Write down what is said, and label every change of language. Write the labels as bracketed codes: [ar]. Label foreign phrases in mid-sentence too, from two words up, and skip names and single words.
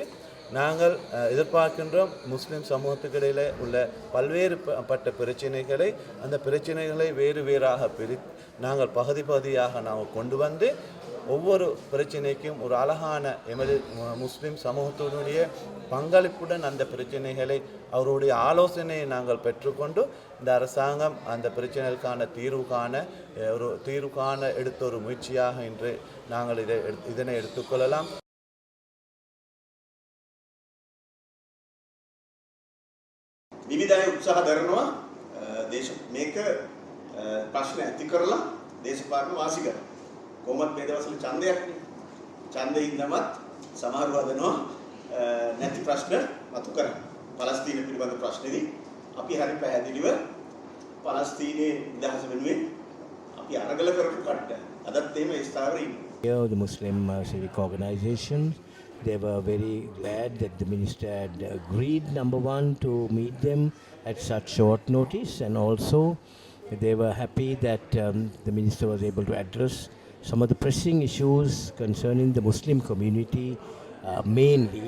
[ta] நாங்கள் எதிர்பார்க்கின்றோம், முஸ்லீம் சமூகத்துக்கு இடையில் உள்ள பல்வேறு பட்ட பிரச்சனைகளை, அந்த பிரச்சனைகளை வேறாக நாங்கள் பகுதியாக நாங்கள் கொண்டு வந்து ஒவ்வொரு பிரச்சனைக்கும் ஒரு அழகான எமது முஸ்லீம் சமூகத்தினுடைய பங்களிப்புடன் அந்த பிரச்சனைகளை அவருடைய ஆலோசனையை நாங்கள் பெற்றுக்கொண்டு இந்த அரசாங்கம் அந்த பிரச்சனைகளுக்கான தீர்வு காண எடுத்த ஒரு முயற்சியாக இன்று நாங்கள் இதனை எடுத்துக்கொள்ளலாம். [si] විවිධ උත්සාහ දරනවා මේක ප්‍රශ්න ඇති කරලා දේශපාලන වාසි කරනවා. කොහොමද මේ දවස්වල ඡන්දයක්නේ. ඡන්දේ ඉන්නවත් සමහරව හදනවා නැති ප්‍රශ්න මතු කරා. පලස්තීන පිළිබඳ ප්‍රශ්නේදී අපි හරි පැහැදිලිව පලස්තීනයේ නිදහස වෙනුවෙන් අපි අරගල කරපු කට්ට. අදත් එහෙම ස්ථාවරේ ඉන්නවා. [en] The Muslim civic organizations, they were very glad that the minister had agreed, number one, to meet them at such short notice, and also they were happy that the minister was able to address some of the pressing issues concerning the Muslim community mainly.